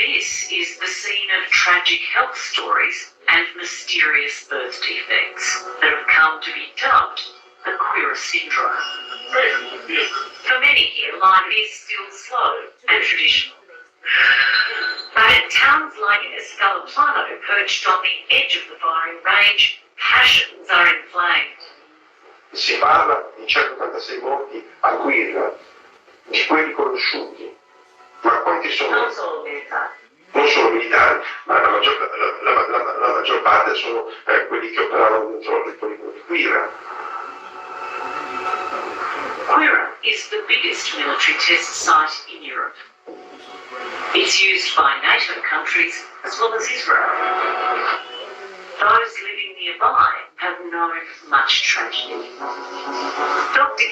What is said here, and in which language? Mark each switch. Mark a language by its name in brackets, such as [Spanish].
[English] This is the scene of tragic health stories and mysterious birth defects that have come to be dubbed the Quira syndrome. For many here, life is still slow and traditional. But at towns like Escalaplano, perched on the edge of the firing range, passions are inflamed. [Italian] Si parla di 186 morti a Quirra, di quelli conosciuti, ma quanti sono? Non solo militari. Non solo militari, ma la maggior parte sono quelli che operavano dentro il poligono di Quirra. [English] Quira is the biggest military test site in Europe. It's used by NATO countries as well as Israel. Those living nearby have known much tragedy. Dr.